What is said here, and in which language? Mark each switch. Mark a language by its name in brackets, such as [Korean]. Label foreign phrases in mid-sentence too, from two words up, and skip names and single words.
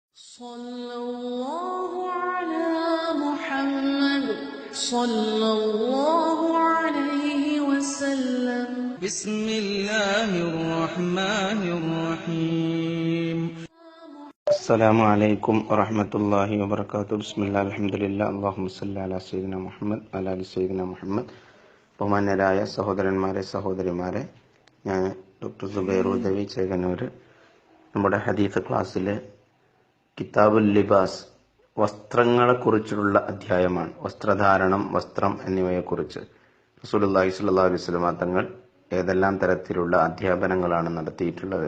[Arabic] صلى الله على محمد صلى الله عليه وسلم بسم الله الرحمن الرحيم السلام عليكم ورحمة الله وبركاته. بسم الله الحمد لله اللهم صل على سيدنا محمد على سيدنا محمد. [Malayalam] ബഹുമാന്യരായ സഹോദരന്മാരെ സഹോദരിമാരെ, ഞാൻ ഡോക്ടർ സുബൈർ ഉദവി ചേകനൂർ. നമ്മുടെ ഹദീസ് ക്ലാസ്സിലെ കിതാബുൽ ലിബാസ്, വസ്ത്രങ്ങളെക്കുറിച്ചുള്ള അധ്യായമാണ്. വസ്ത്രധാരണം, വസ്ത്രം എന്നിവയെക്കുറിച്ച് [Arabic] رسول الله صلى الله عليه وسلم [Malayalam] തങ്ങൾ ഏതെല്ലാം തരത്തിലുള്ള അധ്യാപനങ്ങളാണ് നടത്തിയിട്ടുള്ളത്.